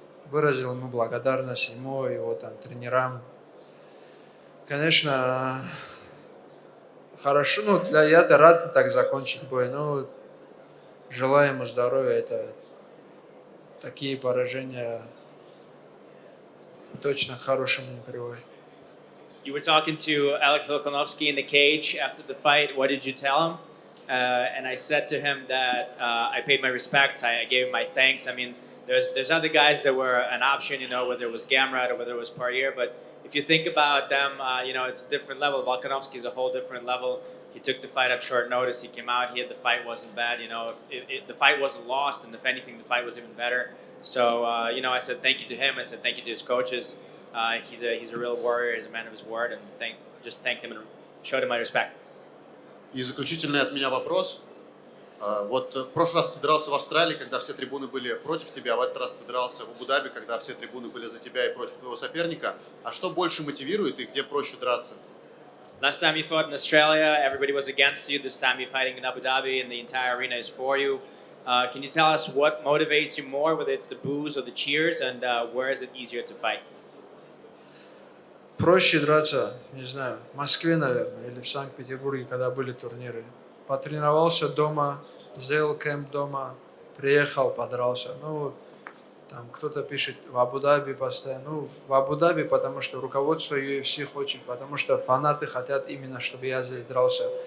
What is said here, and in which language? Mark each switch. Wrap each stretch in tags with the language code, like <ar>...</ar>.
<ru>Выразил ему благодарность, ему, его там тренерам. Конечно, хорошо, я-то рад так закончить бой, но желаю ему здоровья. Это такие поражения точно к хорошему не приводят.</ru> <en>You were talking to Alex Volkanovski in the cage after the fight. What did you tell him? And I said to him that I paid my respects. I gave him my thanks. I mean, there's other guys that were an option, whether it was Gamrot or whether it was Poirier. But if you think about them, it's a different level. Volkanovski is a whole different level. He took the fight at short notice. He came out here. The fight wasn't bad. The fight wasn't lost, and if anything, the fight was even better. So, I said thank you to him. I said thank you to his coaches. He's a real warrior. He's a man of his word, and just thanked him and showed him my respect.</en> <ru>И заключительный от меня вопрос. Вот в прошлый раз ты дрался в Австралии, когда все трибуны были против тебя, а в этот раз ты дрался в Абу Даби, когда все трибуны были за тебя и против твоего соперника. А что больше мотивирует и где проще драться?</ru> <en>Last time you fought in Australia, everybody was against you. This time you're fighting in Abu Dhabi, and the entire arena is for you. Can you tell us what motivates you more, whether it's the boos or the cheers, and where is it easier to fight?</en> <ru>Проще драться, не знаю, в Москве, наверное, или в Санкт-Петербурге, когда были турниры. Потренировался дома, сделал кемп дома, приехал, подрался. Ну, там кто-то пишет в Абу-Даби постоянно. Ну, в Абу-Даби, потому что руководство UFC хочет, потому что фанаты хотят именно, чтобы я здесь дрался.</ru>